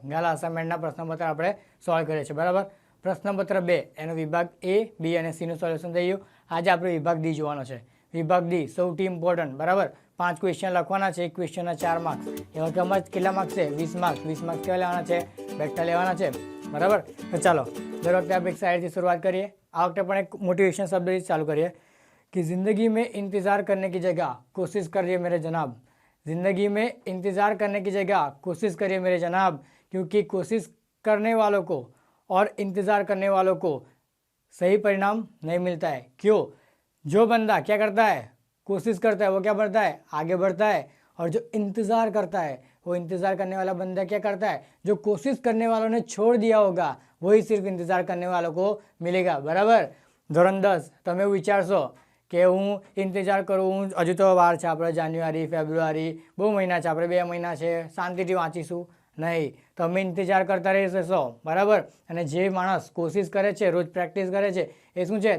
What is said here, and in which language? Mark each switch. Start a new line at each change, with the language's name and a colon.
Gujarati: ગાલા અસાઇનમેન્ટના પ્રશ્નપત્ર આપણે સોલ્વ કરીએ છીએ. બરાબર, પ્રશ્નપત્ર 2 એનો વિભાગ A, B અને C નું સોલ્યુશન થઈ ગયું. આજે આપણે વિભાગ D જોવાનો છે. વિભાગ D સૌથી ઇમ્પોર્ટન્ટ. બરાબર, 5 ક્વેશ્ચન લખવાના છે. એક ક્વેશ્ચનના 4 માર્ક્સ. એવા કે કેટલા માર્ક્સ છે? 20 માર્ક્સ. 20 માર્ક્સ કેવા લેવાના છે? બેઠા લેવાના છે. બરાબર, તો ચાલો દર વખતે આપણે એક સાઈડથી શરૂઆત કરીએ. આ વખતે પણ એક મોટિવેશન શબ્દથી ચાલુ કરીએ
Hindi: कि ज़िंदगी में इंतज़ार करने की जगह कोशिश करिए मेरे जनाब. ज़िंदगी में इंतज़ार करने की जगह कोशिश करिए मेरे जनाब, क्योंकि कोशिश करने वालों को और इंतज़ार करने वालों को सही परिणाम नहीं मिलता है. क्यों? जो बंदा क्या करता है? कोशिश करता है, वो क्या बढ़ता है? आगे बढ़ता है. और जो इंतज़ार करता है, वो इंतज़ार करने वाला बंदा क्या करता है? जो कोशिश करने वालों ने छोड़ दिया होगा, वही सिर्फ इंतज़ार करने वालों को मिलेगा. बराबर.
Gujarati: ધોરણ 10 તમે વિચારશો કે હું ઇંતજાર કરું, હજુ તો વાર છે, આપણે જાન્યુઆરી ફેબ્રુઆરી બહુ મહિના છે, આપણે 2 મહિના છે, શાંતિથી વાંચીશું નહીં. તમે ઇંતજાર કરતા રહેશો. બરાબર, અને જે માણસ કોશિશ કરે છે, રોજ પ્રેક્ટિસ કરે છે, એ શું છે?